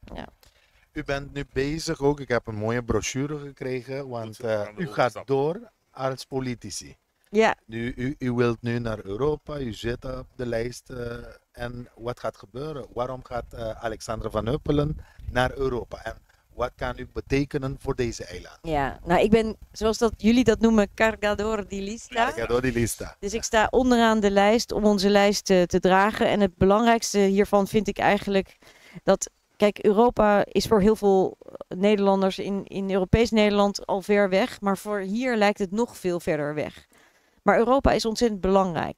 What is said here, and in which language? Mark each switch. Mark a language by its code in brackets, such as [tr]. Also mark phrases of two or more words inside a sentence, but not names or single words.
[nl] U bent nu bezig ook, ik heb een mooie brochure gekregen, want u gaat door als politici. Ja, U wilt nu naar Europa, u zit op de lijst. En wat gaat gebeuren? Waarom gaat Alexandra Van Huffelen naar Europa? En wat kan u betekenen voor deze eiland? ja. Nou, ik ben, zoals jullie dat noemen, [pap] cargador di lista. Cargador di lista. [nl] Dus ik sta onderaan de lijst om onze lijst te dragen. En het belangrijkste hiervan vind ik eigenlijk dat... Kijk, Europa is voor heel veel Nederlanders in Europees Nederland al ver weg. Maar voor hier lijkt het nog veel verder weg. Maar Europa is ontzettend belangrijk.